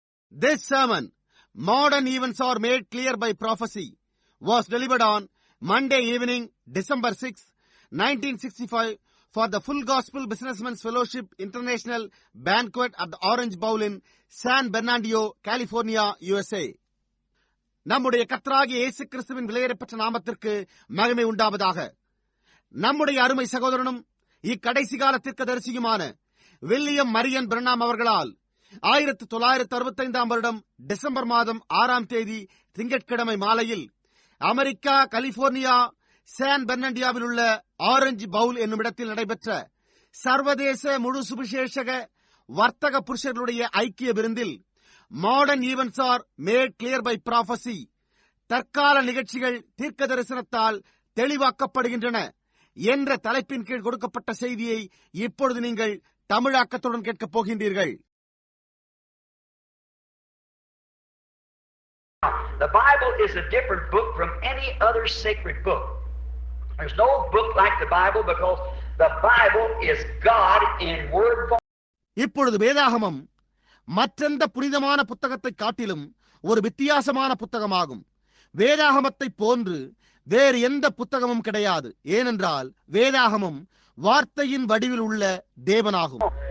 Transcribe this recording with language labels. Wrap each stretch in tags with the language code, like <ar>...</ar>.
<en>This sermon, Modern Events Are Made Clear by Prophecy, was delivered on Monday evening, December 6, 1965, for the Full Gospel Businessmen's Fellowship International Banquet at the Orange Bowl in San Bernardino, California, USA.</en> <ta>நம்முடைய கர்த்தராகிய இயேசு கிறிஸ்துவின் விலையேறப்பட்ட நாமத்திற்கு மகிமை உண்டாவதாக. நம்முடைய அருமை சகோதரனும் இக்கடைசி கால தீர்க்கதரிசியுமான வில்லியம் மரியன் பிரணாம் அவர்களால் 1965 வருடம் டிசம்பர் மாதம் 6ஆம் தேதி திங்கட்கிழமை மாலையில் அமெரிக்கா கலிபோர்னியா சான் பெர்னாண்டினோவில் உள்ள ஆரஞ்சு பவுல் என்னும் இடத்தில் நடைபெற்ற சர்வதேச முழு சுவிசேஷக வர்த்தக புருஷர்களுடைய ஐக்கிய விருந்தில் modern events R mat clear by prophecy, தற்கால நிகழ்ச்சிகள் தீர்க்க தரிசனத்தால் தெளிவாக்கப்படுகின்றன என்ற தலைப்பின் கீழ் கொடுக்கப்பட்ட செய்தியை இப்பொழுது நீங்கள் தமிழாக்கத்துடன் கேட்கப் போகின்றீர்கள்.</ta> <en>The Bible is a different book from any other sacred book. There's no book like the Bible because the Bible is God in word form.</en> <ta>இப்பொழுது வேதாகமம் மற்றெந்த புனிதமான புத்தகத்தை காட்டிலும் ஒரு வித்தியாசமான புத்தகமாகும். வேதாகமத்தை போன்று வேறு எந்த புத்தகமும் கிடையாது. ஏனென்றால் வேதாகமம் வார்த்தையின் வடிவில் உள்ள தேவனாகும்.</ta>